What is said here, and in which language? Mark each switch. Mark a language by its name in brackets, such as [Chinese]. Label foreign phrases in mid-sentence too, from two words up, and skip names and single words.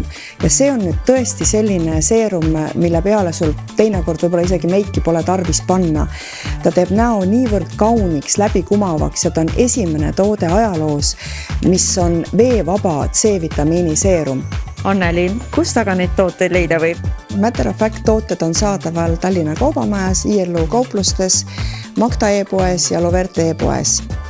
[Estonian] Ja see on nüüd tõesti selline seerum, mille peale sul teinekord võib-olla isegi meiki pole tarvis panna. Ta teeb näo niivõrd kauniks, läbikumavaks ja ta on esimene toode ajaloos, mis on veevaba C-vitamiini seerum. Anneli, kust aga neid tooteid leida võib? Matter of Fact tooted on saadaval Tallinna Kaubamajas, ILU kauplustes, Magda e-poes ja Loverte e-poes.